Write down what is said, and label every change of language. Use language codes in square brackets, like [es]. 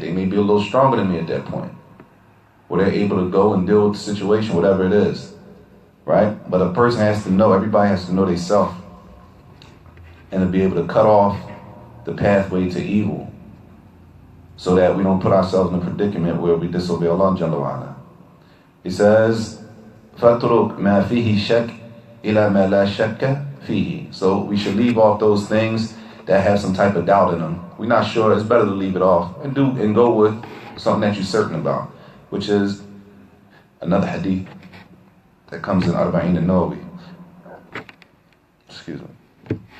[en] They may be a little stronger than me at that point, where they're able to go and deal with the situation, whatever it is, right? But a person has to know, everybody has to know they self, and to be able to cut off the pathway to evil. so that we don't put ourselves in a predicament where we disobey Allah Jalla wa Ala. He says, [ar] فَاتْرُكْ مَا فِيهِ شَكْ إِلَى مَا لَا شَكَّ فِيهِ. [en] So we should leave off those things that have some type of doubt in them. We're not sure, it's better to leave it off and go with something that you're certain about, which is another hadith that comes in Arba'in an-Nawawi. Excuse me.